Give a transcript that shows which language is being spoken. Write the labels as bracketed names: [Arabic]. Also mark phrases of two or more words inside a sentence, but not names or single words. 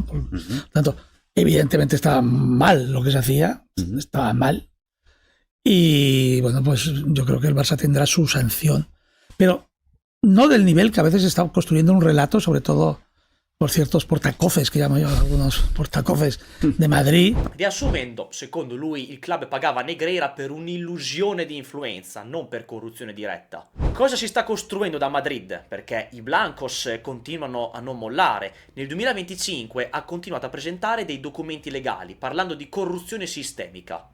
[Spanish] Por tanto, evidentemente estaba mal lo que se hacía, estaba mal, y bueno, pues yo creo que el Barça tendrá su sanción, pero no del nivel que a veces está construyendo un relato, sobre todo por ciertos portacofes, che llamo io, algunos portacofes de Madrid. [Italian] Riassumendo, secondo lui il club pagava Negreira per un'illusione di influenza, non per corruzione diretta. Cosa si sta costruendo da Madrid? Perché i blancos continuano a non mollare. Nel 2025 ha continuato a presentare dei documenti legali, parlando di corruzione sistemica.